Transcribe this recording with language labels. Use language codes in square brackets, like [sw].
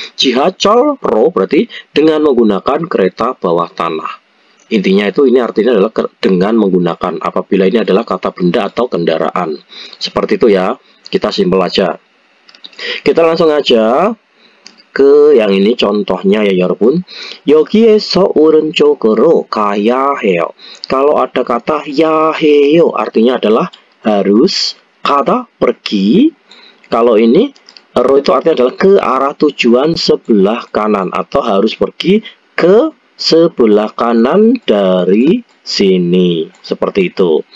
[id] Jihacol ro berarti dengan menggunakan kereta bawah tanah. Intinya itu ini artinya adalah dengan menggunakan apabila ini adalah kata benda atau kendaraan. Seperti itu ya. Kita simpel aja. Kita langsung aja ke yang ini contohnya ya Yorobun. [ko] 여기에서 오른쪽으로 가야 해요. [id] Kalau ada kata ya heyo artinya adalah harus, kata pergi. Kalau ini ro itu artinya adalah ke arah tujuan sebelah kanan atau harus pergi ke sebelah kanan dari sini, seperti itu.